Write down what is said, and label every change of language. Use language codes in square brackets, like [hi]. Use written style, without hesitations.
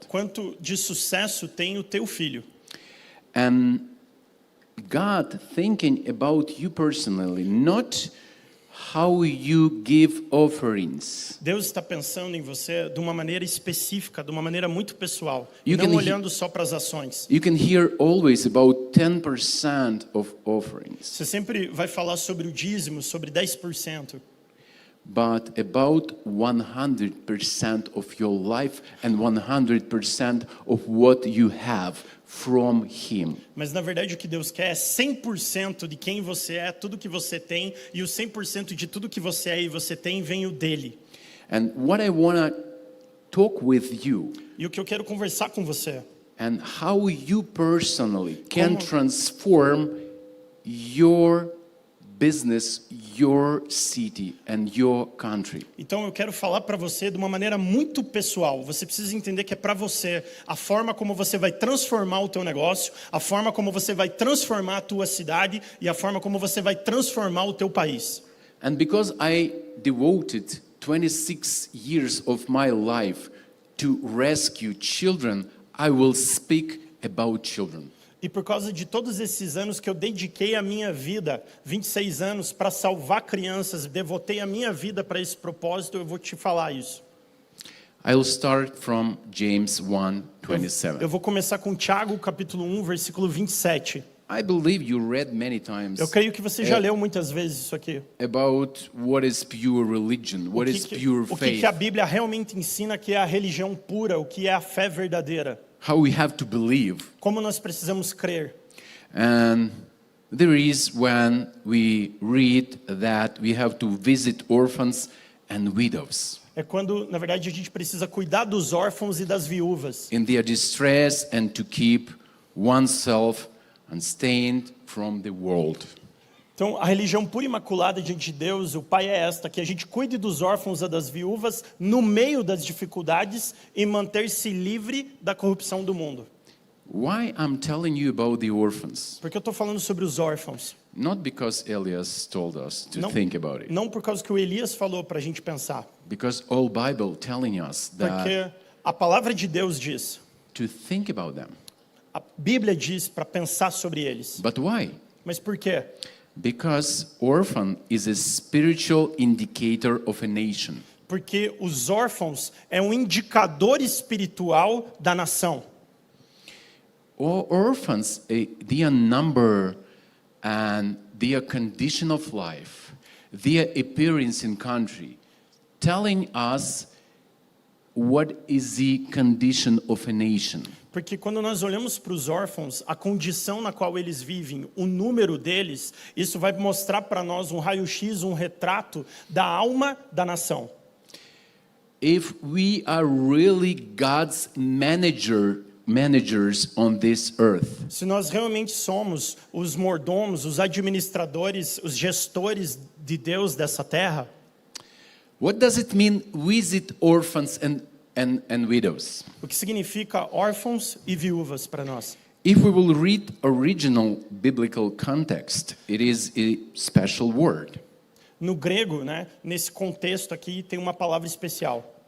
[pt] Quanto de sucesso tem o teu filho? [en] And God thinking about you personally, not how you give offerings. [pt] Deus está pensando em você de uma maneira específica, de uma maneira muito pessoal, [en] You [pt] não [en] can [pt] olhando só para as ações. [en] You can hear always about 10% of offerings, [pt] Você sempre vai falar sobre o dízimo, sobre 10%. [en] but about 100% of your life and 100% of what you have from Him. [pt] Mas na verdade o que Deus quer é 100% de quem você é, tudo que você tem, e o 100% de tudo que você é e você tem vem o dele. [en] And what I want to talk with you [pt] E o que eu quero conversar com você [en] and how you personally can [pt] Como- [en] transform your business, your city and your country. [pt] Então eu quero falar para você de uma maneira muito pessoal. Você precisa entender que é para você a forma como você vai transformar o teu negócio, a forma como você vai transformar a tua cidade e a forma como você vai transformar o teu país. [en] And because I devoted 26 years of my life to rescue children, I will speak about children. [pt] E por causa de todos esses anos que eu dediquei a minha vida, 26 anos, para salvar crianças, devotei a minha vida para esse propósito, eu vou te falar isso. [en] I'll start from James 1:27. [pt] Eu vou começar com Tiago, capítulo 1, versículo 27. [en] I believe you read many times [pt] Eu creio que você já leu muitas vezes isso aqui. [en] about what is pure religion, what is pure [pt] O [en] faith, [pt] que a Bíblia realmente ensina que é a religião pura, o que é a fé verdadeira. [en] how we have to believe. [pt] Como nós precisamos crer. [en] And there is when we read that we have to visit orphans and widows [pt] É quando, na verdade, a gente precisa cuidar dos órfãos e das viúvas. [en] in their distress and to keep oneself unstained from the world. [pt] Então, a religião pura e imaculada diante de Deus, o Pai é esta, que a gente cuide dos órfãos e das viúvas no meio das dificuldades e manter-se livre da corrupção do mundo. [en] Why I'm telling you about the orphans? [pt] Porque eu estou falando sobre os órfãos. [en] Not because Elias told us to [pt] Não, [en] think about it. [pt] não por causa que o Elias falou para a gente pensar. [en] Because all Bible telling us that [pt] Porque a palavra de Deus diz, [en] to think about them. [pt] a Bíblia diz para pensar sobre eles. [en] But why? [pt] Mas por quê? [en] Because orphan is a spiritual indicator of a nation. [pt] Porque os órfãos é um indicador espiritual da nação. [en] Orphans, their number and their condition of life, their appearance in country, telling us what is the condition of a nation. [pt] Porque quando nós olhamos para os órfãos, a condição na qual eles vivem, o número deles, isso vai mostrar para nós um raio-x, um retrato da alma da nação. [en] If we are really God's managers on this earth, [pt] Se nós realmente somos os mordomos, os administradores, os gestores de Deus dessa terra, [en] what does it mean visit orphans and widows? [pt] o que significa órfãos e viúvas para nós? [en] If we will read original biblical context, it is a special word. [pt] No grego, né, nesse contexto aqui, tem uma palavra especial.